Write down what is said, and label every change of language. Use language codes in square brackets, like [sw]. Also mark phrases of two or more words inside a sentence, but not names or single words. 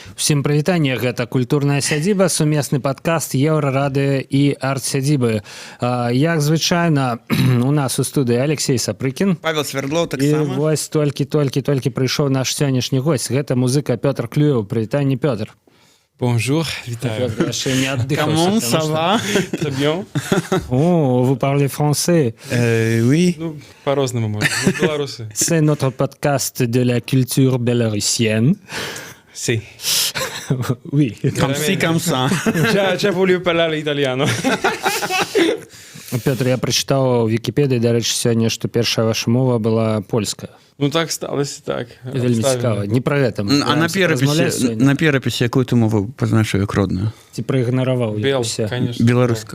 [be] Усім прывітанне, гэта культурная сядзіба, сумесны падкаст Еўрарадыё і арт-сядзібы. Як звычайна у нас у студыі Алексей Сапрыкін. Павел Свердлов таксама. І вось толькі прыйшоў наш сённяшні гость. Гэта музыка Пётр Клюеў. Прывітанне, Пётр. [fr] Bonjour, витаю. Comment ça va? Très bien. О, vous parlez français. Oui. [ru] Ну, по-разному можно. Ну, белорусы. [fr] C'est notre podcast de la culture bélarusienne. [it] Sì. [fr] Oui. Comme ci, comme ça. [it] Già voglio parlare italiano. [be] Пётр, я прачытаў у Вікіпедыі, дарэчы, сёння, што першая ваша мова была польская. Ну так сталося, так. Вельмі цікава. Не пра гэта. А на перапісе якую ты мову пазначыў як родную? Ці праігнараваў? [ru] Бел, конечно. [be] Беларуска.